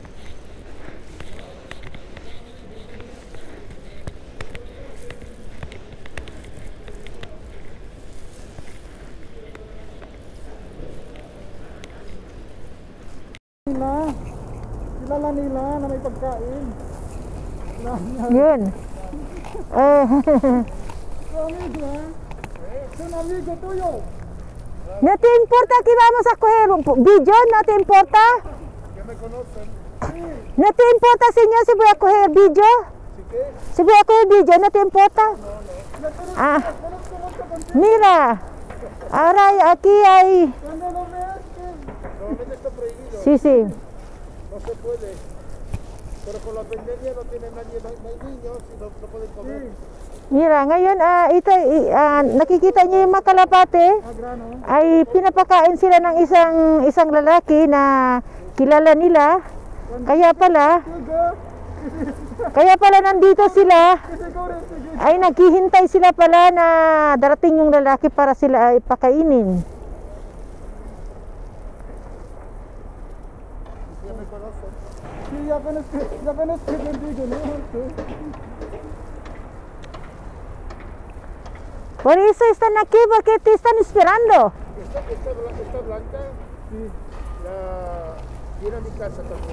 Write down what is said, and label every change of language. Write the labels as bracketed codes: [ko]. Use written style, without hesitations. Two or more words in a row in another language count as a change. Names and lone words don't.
[tl] Kilala nila na may pagkain. Yun. [es] Son amigo tuyo. ¿No te importa que vamos a coger un video? ¿No te importa? Que me conocen. ¿No te importa, señor, si voy a coger video? ¿Sí qué? Si voy a coger video, ¿no te importa? Ah, mira, ahora aquí hay... Cuando lo veas, normalmente está prohibido. Sí, sí. No se puede. Pero con la pandemia no tiene nadie, no hay niños y no pueden comer. Mira, [tl] ngayon nakikita niyo yung mga kalapate ay pinapakain sila ng isang lalaki na kilala nila. Kaya pala nandito sila ay naghihintay sila pala na darating yung lalaki para sila ay pakainin. [es] Sí, ya apenas que bendigo, ¿no? Por eso están aquí, porque te están esperando. Esta blanca, sí, viene a mi casa también.